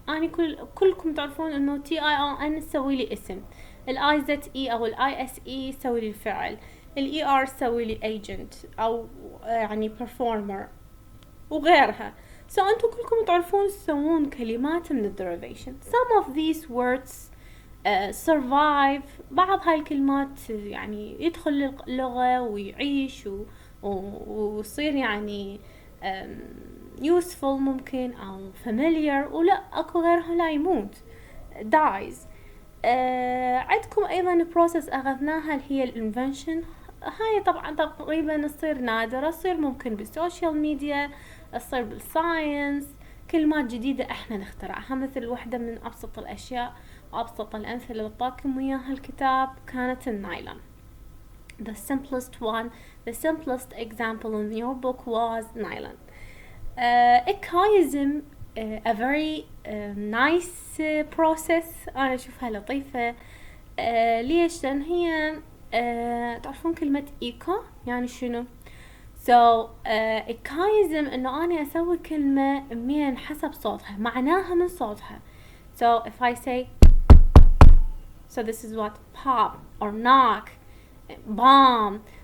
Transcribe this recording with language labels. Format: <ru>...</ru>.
<ar>أنا كلكم تعرفون إنه TION تسوي لي اسم، IZE أو ISE يسوي لي الفعل، ER يسوي لي agent أو يعني performer وغيرها. so أنتم كلكم تعرفون تسوون كلمات من derivation.</ar> <en>some of these words survive.</en> <ar>بعض هاي الكلمات يعني يدخل اللغة ويعيش ويصير يعني useful ممكن أو familiar، ولا أكو غيرها لا يموت dies. عندكم أيضا process أخذناها اللي هي الانفنشن. هاي طبعا تقريبا تصير نادرة، تصير ممكن بالسوشيال ميديا، تصير بالساينس، كلمات جديدة احنا نخترعها. مثل واحدة من أبسط الأشياء وأبسط الأمثلة اللي بعطاكم وياها الكتاب كانت النايلون.</ar> <en>The simplest example in your book was nylon. echoism a very nice process.</en> <ar>أنا أشوفها لطيفة. ليش؟ لأن هي تعرفون كلمة echo يعني شنو؟ so echoism إنه أنا أسوي كلمة من حسب صوتها، معناها من صوتها.</ar> <en>so if I say so this is what pop or knock, bomb.</en>